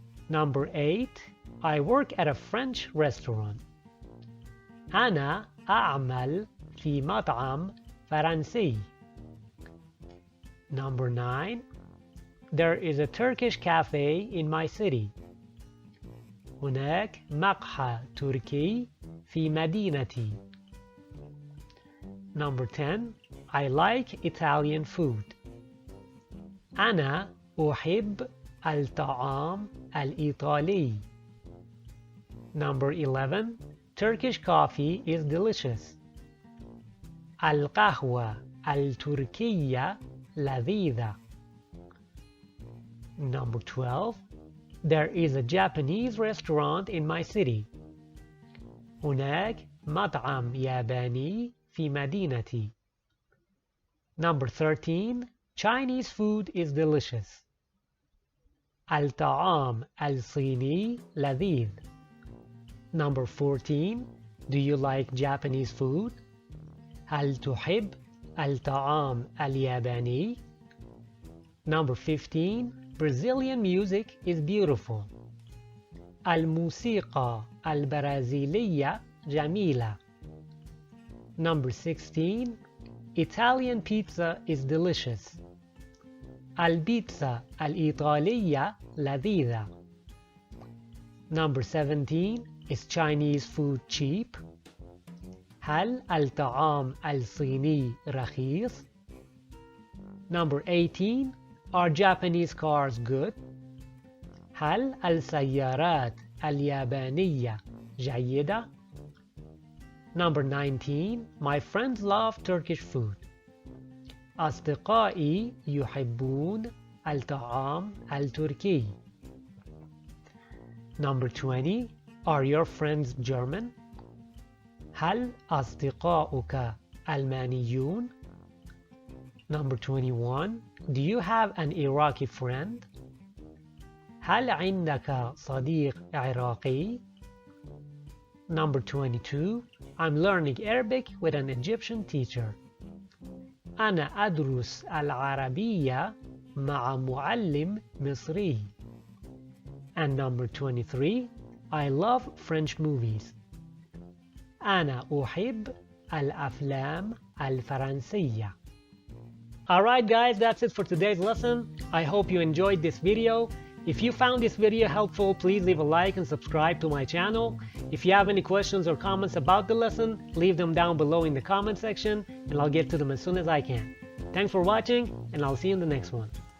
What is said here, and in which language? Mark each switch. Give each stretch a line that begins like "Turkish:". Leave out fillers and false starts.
English: Number 8, I work at a French restaurant.
Arabic: أنا أعمل في مطعم فرنسي.
English: Number 9, there is a Turkish cafe in my city.
Arabic: هناك مقهى تركي في مدينتي.
English: Number 10. I like Italian food.
Arabic: أنا أحب الطعام الإيطالي.
English: Number 11. Turkish coffee is delicious.
Arabic: القهوة التركية لذيذة.
English: Number 12. There is a Japanese restaurant in my city.
Arabic: هناك مطعم ياباني في مدينتي.
English: Number 13. Chinese food is delicious.
Arabic: الطعام الصيني لذيذ.
English: Number 14. Do you like Japanese food?
Arabic: هل تحب الطعام الياباني؟
English: Number 15. Brazilian music is beautiful.
Arabic: الموسيقى البرازيلية جميلة.
English: Number 16. Italian pizza is delicious.
Arabic: البيتزا الإيطالية لذيذة.
English: Number 17. Is Chinese food cheap?
Arabic: هل الطعام الصيني رخيص؟
English: Number 18. Are Japanese cars good?
Arabic: هل السيارات اليابانية جيدة؟
English: Number 19. My friends love Turkish food.
Arabic: أصدقائي يحبون الطعام التركي.
English: Number 20. Are your friends German?
Arabic: هل أصدقاؤك ألمانيون؟
English: Number 21. Do you have an Iraqi friend?
Arabic: هل عندك صديق عراقي؟
English: Number 22. I'm learning Arabic with an Egyptian teacher.
Arabic: أنا أدرس العربية مع معلم مصري.
English: And number 23. I love French movies.
Arabic: أنا أحب الأفلام الفرنسية.
English: Alright guys, that's it for today's lesson. I hope you enjoyed this video. If you found this video helpful, please leave a like and subscribe to my channel. If you have any questions or comments about the lesson, leave them down below in the comment section and I'll get to them as soon as I can. Thanks for watching and I'll see you in the next one.